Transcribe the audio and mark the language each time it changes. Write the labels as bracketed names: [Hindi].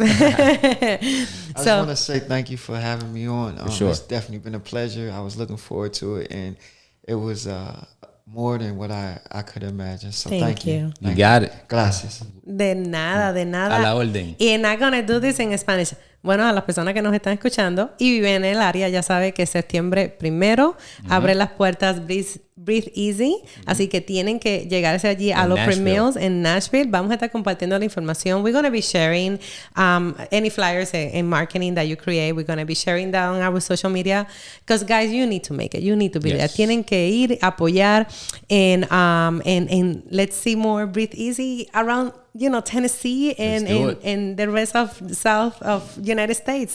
[English] I just want to say thank you for having me on. Sure. It's definitely been a pleasure. I was looking forward to it, and it was more than what I could imagine. So thank you. You got it. [Spanish] Gracias. De nada. A la orden. [English] Y I'm gonna do this in Spanish. [Spanish] Bueno, a las personas que nos están escuchando y viven en el área, ya sabe que septiembre 1 abre las puertas Breatheez. Así que tienen que llegarse allí a los premios en Nashville. Vamos a estar compartiendo la información. [English] We're going to be sharing any flyers and marketing that you create. We're going to be sharing that on our social media. Because, guys, you need to make it. You need to be there. [Spanish] Tienen que ir, apoyar, [English] and let's see more Breatheez around, Tennessee and the rest of the south of United States.